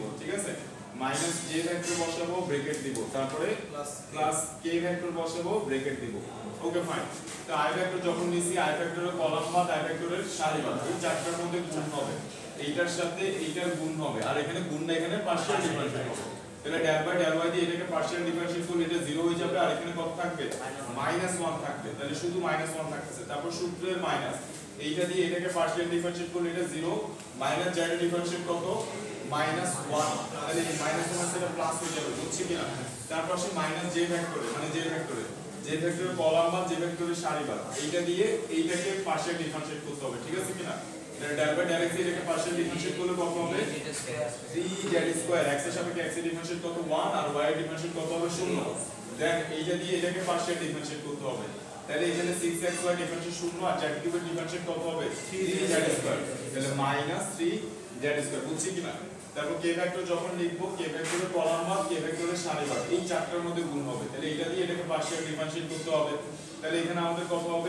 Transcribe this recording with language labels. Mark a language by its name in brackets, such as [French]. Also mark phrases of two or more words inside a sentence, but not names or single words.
[Bangla] ঠিক আছে মাইনাস j ভেক্টর বসাবো ব্র্যাকেট দিব তারপরে প্লাস k ভেক্টর বসাবো ব্র্যাকেট দিব [English] okay fine [Bangla] তো i ভেক্টর যখন নিছি i ভেক্টরের কলাম বাদ i ভেক্টরের সারি বাদ এই চারটার মধ্যে গুণ হবে এইটার সাথে এইটার গুণ হবে আর এখানে গুণ না এখানে [English] partial differentiate [Bangla] হবে তাহলে [English] del by del y [Bangla] দিয়ে এটাকে [English] partial differentiate [Bangla] করলে এটা 0 হয়ে যাবে আর এখানে কত থাকবে -1 থাকবে তাহলে শুধু -1 থাকতেছে তারপর সূত্রের মাইনাস এইটা দিয়ে এটাকে [English] partial differentiate [Bangla] করলে এটা 0 মাইনাস z এর ডিফারেন্সিয়েট কত -1 তাহলে এই -1 সেটা প্লাস হয়ে যাবে বুঝছি কিনা তারপর আসে j ভেক্টরে মানে j ভেক্টরের কলাম বাদ j ভেক্টরের সারি বাদ এইটা দিয়ে এইটাকে [English] partial differentiate [Bangla] করতে হবে ঠিক আছে কিনা এটা [English] del by del x [Bangla] এটাকে [English] partial differentiate [Bangla] করলে কত হবে 3z স্কয়ার x এর সাপেক্ষে x এর ডিফারেন্সিয়েট কত 1 আর y এর ডিফারেন্সিয়েট কত হবে 0 দেন এইটা দিয়ে এটাকে [English] partial differentiate [Bangla] করতে হবে তাহলে এখানে 6xy ডিফারেন্সিয়েট 0 আর z কিউবের ডিফারেন্সিয়েট কত হবে 3z স্কয়ার তাহলে -3z স্কয়ার বুঝছি কিনা তারপর k ভেক্টর যখন লিখবো k ভেক্টরের কলাম বাদ k ভেক্টরের সারি বাদ এই চারটার মধ্যে গুণ হবে তাহলে এইটা দিয়ে এটাকে [English] partial differentiate [Bangla] করতে হবে তাহলে এখানে আমাদের কত হবে